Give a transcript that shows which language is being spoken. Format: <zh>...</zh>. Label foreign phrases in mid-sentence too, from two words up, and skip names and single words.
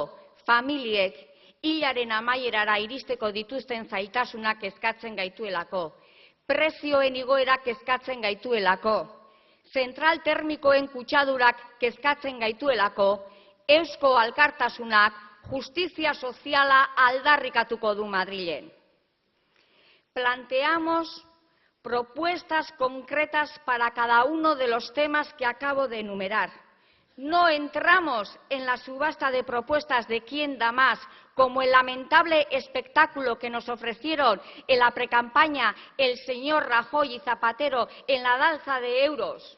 <eu>Familiek hilaren amaierara iristeko dituzten zailtasunak kezkatzen gaituelako. Prezioen igoerak kezkatzen gaituelako. Zentral termikoen kutsadurak kezkatzen gaituelako. Eusko Alkartasunak justizia soziala aldarrikatuko du Madrilen.</eu> <es>Planteamos propuestas concretas para cada uno de los temas que acabo de enumerar. No entramos en la subasta de propuestas de quién da más, como el lamentable espectáculo que nos ofrecieron en la precampaña el señor Rajoy y Zapatero en la danza de euros.</es>